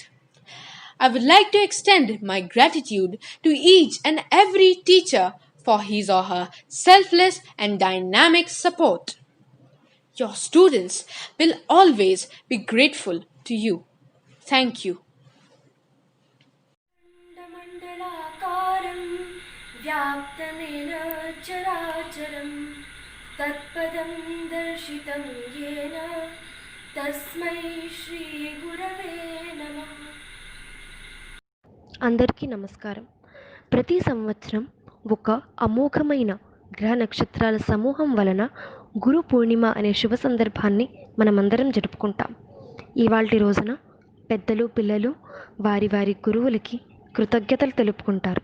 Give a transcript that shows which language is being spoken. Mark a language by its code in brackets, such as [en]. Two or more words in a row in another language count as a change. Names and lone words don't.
[en] I would like to extend my gratitude to each and every teacher for his or her selfless and dynamic support. Your students will always be grateful to you. Thank you. [sa] मण्डलाकारं व्याप्तमेन चराचरं तत्पदं दर्शितं येन तस्मै श्रीगुरवे नमः. [te] అందరికీ నమస్కారం. ప్రతి సంవత్సరం ఒక అమోఘమైన గ్రహ నక్షత్రాల సమూహం వలన గురు పూర్ణిమ అనే శుభ సందర్భాన్ని మనమందరం జరుపుకుంటాం. ఇవాల్టి రోజున పెద్దలు పిల్లలు వారి వారి గురువులకి కృతజ్ఞతలు తెలుపుకుంటారు.